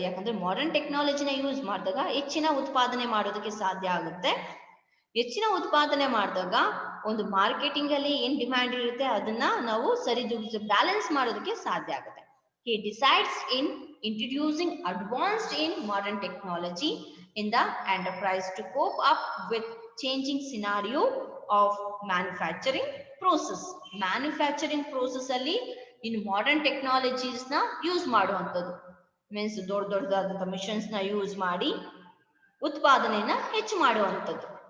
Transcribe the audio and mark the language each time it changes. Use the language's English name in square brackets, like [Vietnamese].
[Kannada] ಯಾಕಂದ್ರೆ modern ಟೆಕ್ನಾಲಜಿನ use ಮಾಡಿದಾಗ ಹೆಚ್ಚಿನ ಉತ್ಪಾದನೆ ಮಾಡೋದಕ್ಕೆ ಸಾಧ್ಯ ಆಗುತ್ತೆ. ಹೆಚ್ಚಿನ ಉತ್ಪಾದನೆ ಮಾಡಿದಾಗ ಒಂದು ಮಾರ್ಕೆಟಿಂಗ್ ಅಲ್ಲಿ ಏನ್ ಡಿಮ್ಯಾಂಡ್ ಇರುತ್ತೆ ಅದನ್ನ ನಾವು ಸರಿದೂಗಿಸಿ ಬ್ಯಾಲೆನ್ಸ್ ಮಾಡೋದಕ್ಕೆ ಸಾಧ್ಯ ಆಗುತ್ತೆ. [English] He decides in introducing advanced in modern technology in the enterprise to cope up with changing scenario of manufacturing process. [Kannada] Manufacturing process ಅಲ್ಲಿ [English] in modern technologies [Kannada] ನ ಯೂಸ್ ಮಾಡುವಂಥದ್ದು ಮೀನ್ಸ್ ದೊಡ್ಡ ದೊಡ್ಡದಾದಂಥ ಮಿಷನ್ಸ್ ನ ಯೂಸ್ ಮಾಡಿ ಉತ್ಪಾದನೆಯನ್ನ ಹೆಚ್ಚು ಮಾಡುವಂಥದ್ದು.